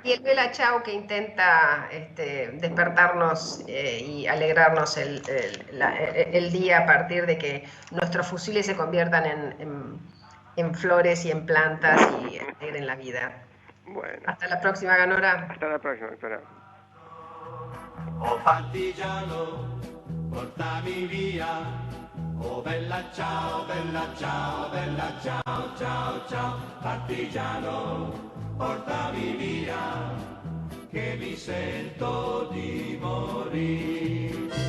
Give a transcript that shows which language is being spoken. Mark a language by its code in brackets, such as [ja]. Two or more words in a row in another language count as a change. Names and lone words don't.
[es] Y el Bella Ciao que intenta despertarnos y alegrarnos el día a partir de que nuestros fusiles se conviertan en flores y en plantas y alegren la vida. Bueno. Hasta la próxima, Ganora. Hasta la próxima, doctora. [it] Oh partigiano, portami via. Oh bella ciao, bella ciao, bella ciao, ciao, ciao. Partigiano, portami via, che mi sento di morire.